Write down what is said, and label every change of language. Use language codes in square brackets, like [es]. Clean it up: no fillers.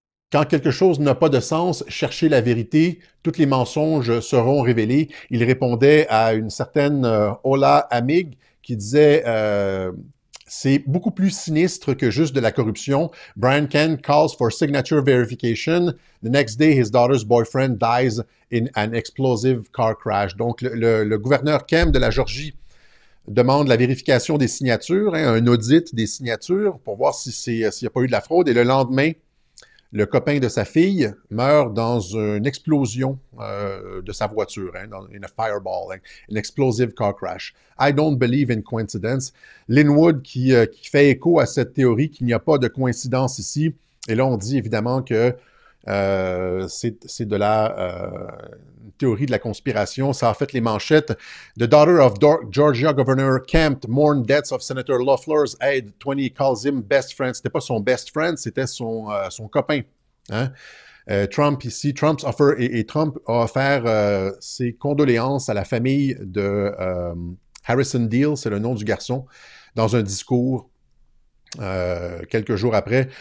[fr] Quand quelque chose n'a pas de sens, cherchez la vérité, tous les mensonges seront révélés. Il répondait à une certaine Ola Amig qui disait c'est beaucoup plus sinistre que juste de la corruption. [en] Brian Kemp calls for signature verification. The next day, his daughter's boyfriend dies in an explosive car crash. [fr] Donc, le gouverneur Kemp de la Géorgie demande la vérification des signatures, un audit des signatures pour voir s'il n'y a pas eu de la fraude. Et le lendemain, le copain de sa fille meurt dans une explosion de sa voiture, [en] in a fireball, an explosive car crash. I don't believe in coincidence. [fr] Lin Wood qui fait écho à cette théorie qu'il n'y a pas de coïncidence ici. Et là, on dit évidemment que c'est de la théorie de la conspiration. Ça a fait les manchettes. [en] The daughter of Georgia Governor Kemp mourned deaths of Senator Loeffler's aide. 20 calls him best friend. [fr] C'était pas son [en] best friend, [fr] c'était son copain. Hein? Trump ici, [en] Trump's offer, [fr] et Trump a offert ses condoléances à la famille de Harrison Deal, c'est le nom du garçon, dans un discours quelques jours après.